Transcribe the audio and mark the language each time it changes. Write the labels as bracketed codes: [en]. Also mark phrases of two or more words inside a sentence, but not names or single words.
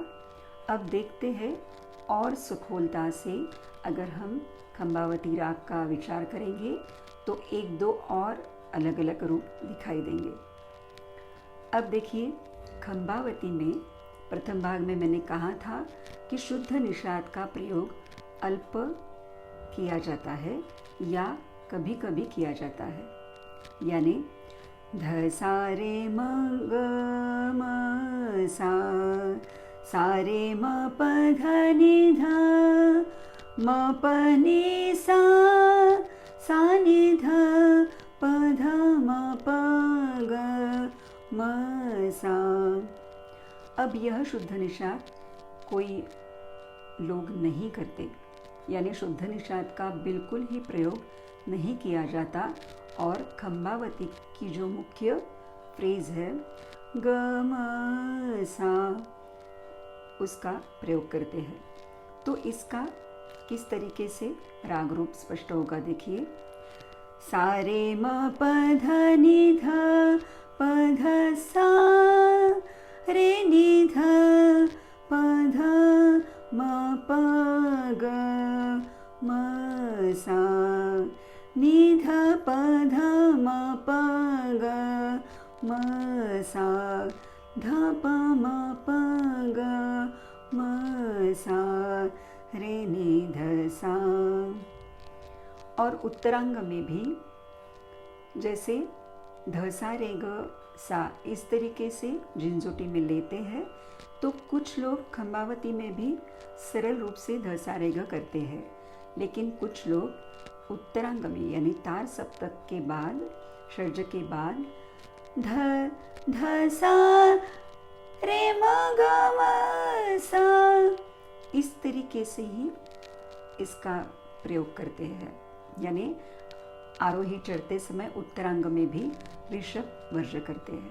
[hi] अब देखते हैं और सखोलता से अगर हम खंबावती राग का विचार करेंगे तो एक दो और अलग अलग रूप दिखाई देंगे। अब देखिए, खंबावती में प्रथम भाग में मैंने कहा था कि शुद्ध निषाद का प्रयोग अल्प किया जाता है या कभी कभी किया जाता है, यानी ध सा रे म ग म सा रे म प ध नि ध म प नि सा नि ध प ध म प ग म सा। अब यह शुद्ध निषाद कोई लोग नहीं करते, यानी शुद्ध निषाद का बिल्कुल ही प्रयोग नहीं किया जाता और खंबावती की जो मुख्य फ्रेज है ग म सा, उसका प्रयोग करते हैं। तो इसका किस तरीके से राग रूप स्पष्ट होगा, देखिए। सा रे म प ध नि ध प ध सा रे नि ध प ध म प ग म सा नि ध प ध म प ग म सा ध प म प ग म सा रे नि ध सा। और उत्तरांग में भी जैसे ध सा रे ग सा इस तरीके से झिंझोटी में लेते हैं, तो कुछ लोग खंबावती में भी सरल रूप से ध सा रे ग करते हैं, लेकिन कुछ लोग उत्तरांग में यानी तार सप्तक के बाद, षड्ज के बाद ध सा रे म ग म सा इस तरीके से ही इसका प्रयोग करते हैं, यानी आरोही चढ़ते समय उत्तरांग में भी ऋषभ वर्ज करते हैं।